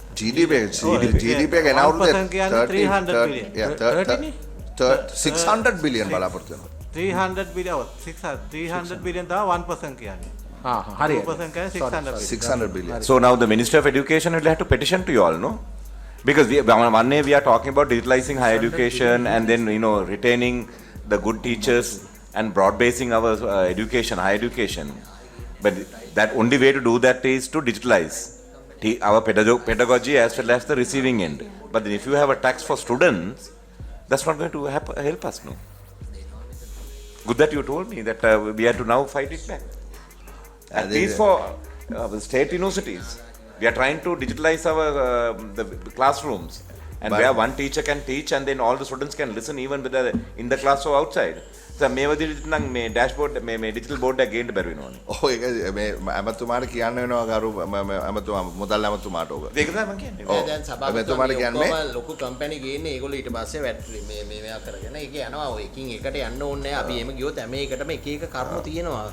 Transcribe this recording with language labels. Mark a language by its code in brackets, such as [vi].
[si] GDP එක එනවුරුද්ද [en] 300 billion. [si] 600 billion බලාපොරොත්තු වෙනවා. 300 billion 300 billion තමයි 1% කියන්නේ. හරි. 2% කියන්නේ [en] 600 billion. So now the Minister of Education will have to petition to you all, no? Because one day we are talking about digitalizing higher education and then retaining the good teachers and broad basing our education, higher education. But that only way to do that is to digitalize our pedagogy as well as the receiving end. But then if you have a tax for students, that's not going to help us, no? Good that you told me that we have to now fight it back. At least for state universities, we are trying to digitalize our the classrooms, and where one teacher can teach and then all the students can listen even whether in the class or outside. [si] So මේ වදිහට නම් මේ dashboard මේ digital board එක ගේන්න බැරි වෙනවනේ. ඔව් ඒක මේ අමතුමාට කියන්න වෙනවා ගරු අමතුමා මුදල් අමතුමාට ඕක. ඒක තමයි මම කියන්නේ. දැන් සභාපතිතුමාට කියන්නේ ලොකු කම්පැනි ගේන්නේ ඒගොල්ලෝ ඊට පස්සේ මේ මේවා කරගෙන ඒක යනවා ඔය එකින් එකට යන්න ඕනේ නැහැ. අපි එහෙම ගියොත් හැම එකටම එක එක කරුණු තියෙනවා.